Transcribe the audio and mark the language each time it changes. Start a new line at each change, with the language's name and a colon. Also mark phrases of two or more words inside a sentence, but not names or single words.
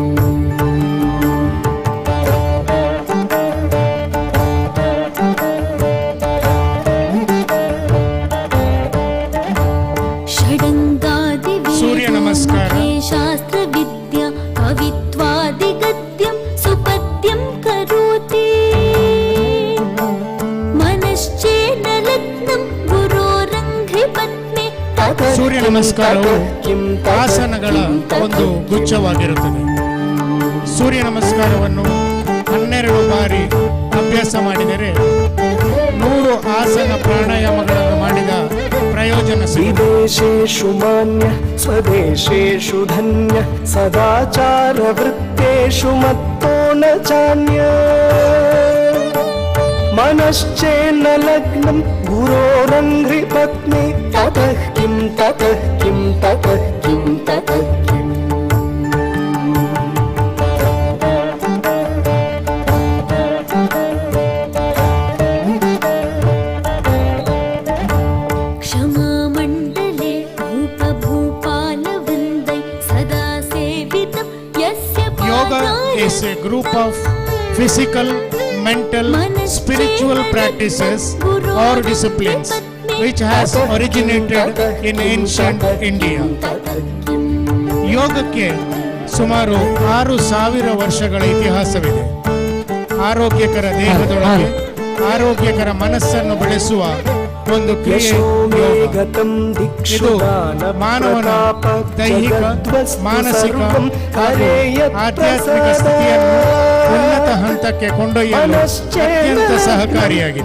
Sanskrit: सूर्य नमस्कार. शास्त्र विद्या कवित्वादिगद्यं सुपद्यं करोति. मनश्चेन लग्नं गुरोरङ्घ्रिपद्मे
Kannada: ಸೂರ್ಯ ನಮಸ್ಕಾರವು ಆಸನಗಳ ಒಂದು ಗುಚ್ಛವಾಗಿರುತ್ತದೆ. ಸೂರ್ಯ ನಮಸ್ಕಾರವನ್ನು 12 ಬಾರಿ ಅಭ್ಯಾಸ ಮಾಡಿದರೆ 100 ಆಸನ ಪ್ರಾಣಾಯಾಮಗಳನ್ನು ಮಾಡಿದ ಪ್ರಯೋಜನ.
Sanskrit: ವಿದೇಶೇಷು ಮಾನ್ಯ ಸ್ವದೇಶೇಷು ಧನ್ಯ ಸದಾಚಾರ ವೃತ್ತೇಷು ಮತ್ತೋ ನ ಚಾನ್ಯ. मनश्चेन्न लग्नं गुरोरङ्घ्रिपत्नी ततः किं ततः किं ततः किं ततः किम्. क्षमामण्डले भूपभूपालवृन्दै सदा सेवितं यस्य
English: Yoga is a group of physical, mental, spiritual practices or disciplines which has originated in ancient India.
Kannada: ಯೋಗಕ್ಕೆ ಸುಮಾರು 6000 ವರ್ಷಗಳ ಇತಿಹಾಸವಿದೆ. ಆರೋಗ್ಯಕರ ದೇಹದೊಳಗೆ ಆರೋಗ್ಯಕರ ಮನಸ್ಸನ್ನು ಬೆಳೆಸುವ ಒಂದು ಕ್ರಿಯೆ ಯೋಗ. ಇದು ಮಾನವನ ದೈಹಿಕ, ಮಾನಸಿಕ ಹಾಗೂ ಆಧ್ಯಾತ್ಮಿಕ ಸ್ಥಿತಿಯನ್ನು ಉನ್ನತ ಹಂತಕ್ಕೆ ಕೊಂಡೊಯ್ಯಲು ಅತ್ಯಂತ ಸಹಕಾರಿಯಾಗಿದೆ.